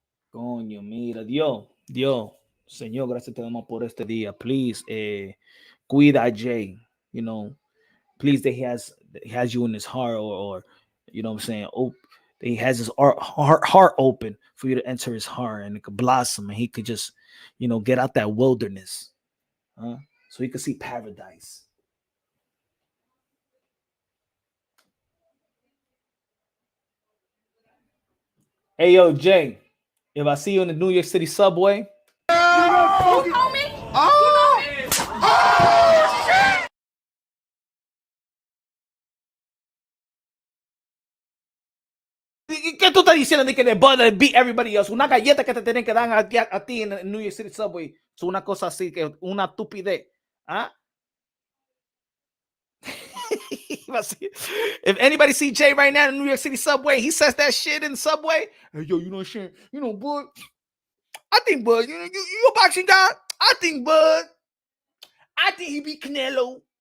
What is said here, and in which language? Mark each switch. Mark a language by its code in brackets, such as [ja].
[es] Coño, mira, Dios, Señor, gracias te damos por este día. [en] Please, [es] cuida a Jay, [en] you know, please that he has you in his heart, or you know what I'm saying, he has his heart open for you to enter his heart, and it could blossom, and he could just, you know, get out that wilderness, so he could see paradise. Hey, yo, Jay, if I see you in the New York City subway, You know me? Oh! [es] ¿qué tú estás diciendo de que [en] the Bud beat everybody else? [es] Una galleta que te tienen que dar a ti en el New York City subway. Es una cosa así, que una estupidez. ¿Ah? [en] If anybody see Jay right now in the New York City subway, he says that shit in the subway. Hey, yo, you know shit. You know, Bud. I think Bud, you a boxing guy. I think Bud. I think he beat Canelo.